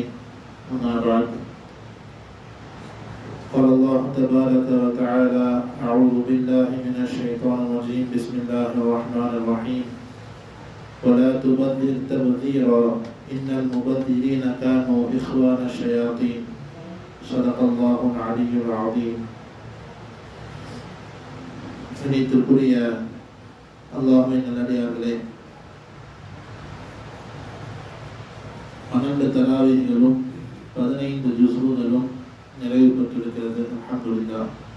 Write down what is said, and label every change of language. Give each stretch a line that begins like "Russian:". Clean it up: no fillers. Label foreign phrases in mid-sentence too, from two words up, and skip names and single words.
Arabic: أما بعد، قال الله تبارك وتعالى: أعوذ بالله من الشيطان الرجيم. بسم الله الرحمن الرحيم. ولا تبذر تبذيرا إن المبذرين كانوا إخوان الشياطين. صدق الله العلي العظيم.
Tamil: கணித்துக்குரிய அல்லாஹ்வின் நல்லடியார்களே, 12 தராவீஹ்களும் 15 ஜுஸூகளும் நிறைவு பெற்றிருக்கிறது. அல்ஹம்துலில்லாஹ்.